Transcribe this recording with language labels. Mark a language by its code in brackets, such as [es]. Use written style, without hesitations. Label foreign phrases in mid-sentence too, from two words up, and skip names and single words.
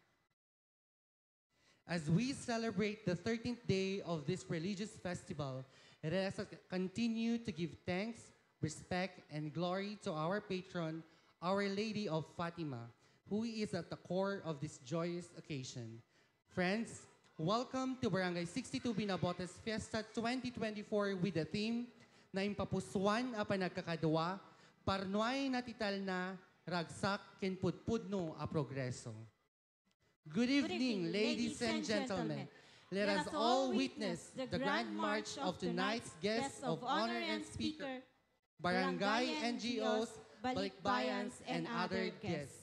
[en] As we celebrate the 13th day of this religious festival, let us continue to give thanks, respect, and glory to our patron, Our Lady of Fatima, who is at the core of this joyous occasion. Friends, welcome to Barangay 62 Binabotes Fiesta 2024 with the theme [ilo] na impapuswan a panagkakadwa, parnuay natital na, ragsak ken pudpudno a progreso. [en] Good evening, ladies and gentlemen. Let us all witness the grand march of tonight's guests of honor and speaker, barangay NGOs, balikbayans, and other guests.